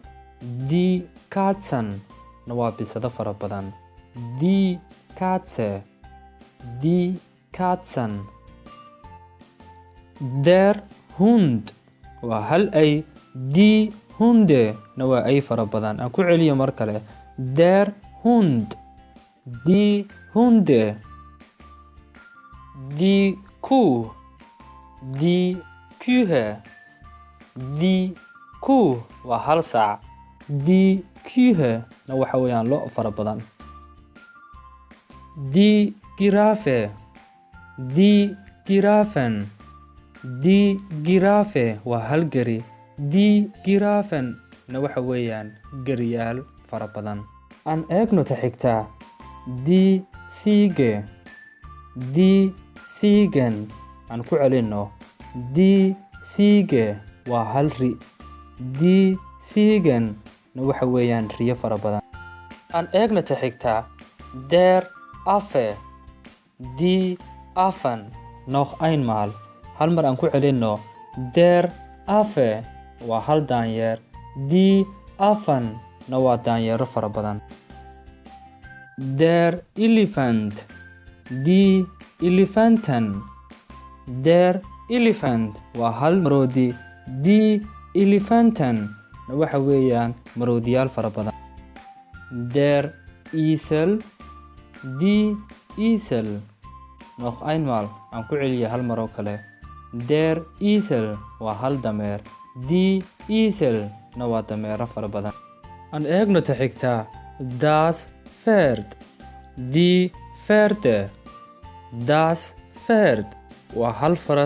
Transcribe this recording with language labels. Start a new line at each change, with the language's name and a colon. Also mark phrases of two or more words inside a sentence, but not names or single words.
German: Die Katzen
Somali: na waa bisado fara badan.
German: Die Katze, die Katzen. Der Hund
Somali: waa hal ay.
German: Die Hunde
Somali: na waa ay fara badan. Aan ku celiyo mar kale.
German: Der Hund, die Hunde. Die Kuh, die Kühe. Die Kuh
Somali: waa hal sac.
German: Die Kühe
Somali: na waxa weeyaan lo fara badan.
German: Die Giraffe, die Giraffen. Die Giraffe
Somali: waa hal gari.
German: Die Giraffen
Somali: na waxa weeyaan gariyaal fara badan. Aan eegno ta xigta.
German: Die Ziege, die Ziegen.
Somali: Aan ku celino.
German: Die Ziege
Somali: waa hal ri.
German: Die Ziegen
Somali: na waxa weeyaan riyo fara badan. Aan eegno ta xigta.
German: Der Affe, die Affen. Noch einmal.
Somali: Hal mar aan ku celino.
German: Der Affe
Somali: waa hal daanyeer.
German: Die Affen
Somali: na waa daanyeero fara badan.
German: Der Elephant, die Elefanten. Der Elephant
Somali: waa hal maroodi.
German: Die Elefanten
Somali: na waxa weeyaan maroodiyaal fara badan.
German: Der Esel, die Esel. Noch einmal
Somali: aan ku celiyo hal mar oo kale.
German: Der Esel
Somali: waa hal dameer.
German: Die Esel
Somali: na waa dameero fara badan. Aan eegno ta xigta.
German: Das Pferd, die Pferde. Das Pferd
Somali: waa hal faras.